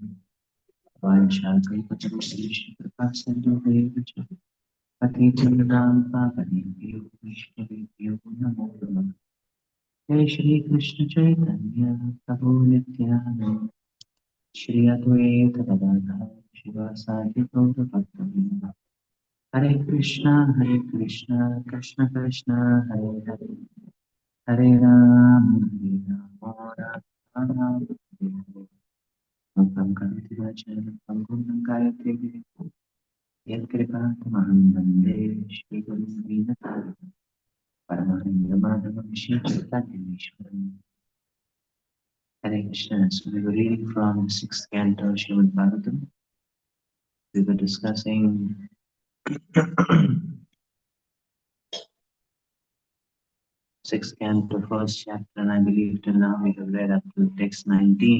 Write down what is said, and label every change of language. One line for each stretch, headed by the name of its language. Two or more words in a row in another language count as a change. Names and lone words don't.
Sanskrit: वाञ्छाकल्पतरुश्रीश कृपासिन्धुभ्येव च पतितनां पावनेभ्यो वैष्णवेभ्यो नमो नमः। जय श्रीकृष्ण चैतन्य प्रभु नित्यानन्द श्री अद्वैत गदाधर शिवासादि गौरभक्तवृन्द। हरे कृष्णा कृष्ण कृष्ण हरे हरे हरे राम राम राम हरे हरे। मुखं करोति वाचालं पङ्गुं लङ्कायते गिरिं यत्कृपातमहं वन्दे श्रीगुरुं दीनतारिणं परमानन्दमाधवं श्रीचैतन्येश्वरम्।
English: Hare Krishna. So we were reading from the sixth canto of Srimad Bhagavatam. We were discussing sixth canto, first chapter, and I believe till now we have read up to text 19.